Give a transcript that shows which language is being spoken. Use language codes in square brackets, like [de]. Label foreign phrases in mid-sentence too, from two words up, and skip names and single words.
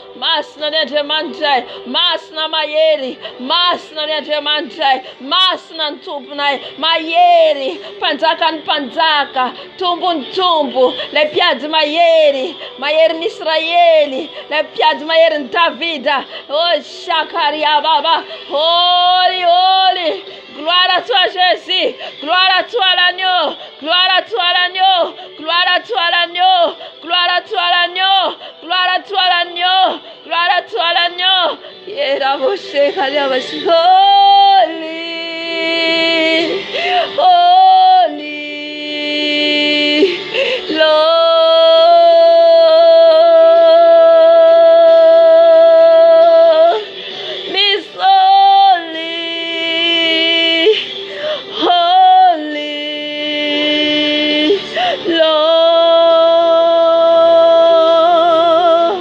[mg] masina ny Andriamanitray, masina mahery, masina ny Andriamanitray, masina ny tomponay, mahery, mpanjaka ny mpanjaka, tombo ny tombo, lay mpiady mahery, mahery ny Israely, lay mpiady mahery ny Davida. [en] Oh Shakaria Baba, holy, holy, [fr] gloire à toi Jésus, gloire à toi l'agneau, gloire à toi l'agneau, gloire à toi l'agneau, gloire à toi l'agneau, gloire à toi l'agneau, gloire à toi l'agneau. [en] Holy, holy, Lord, Miss holy, holy, Lord.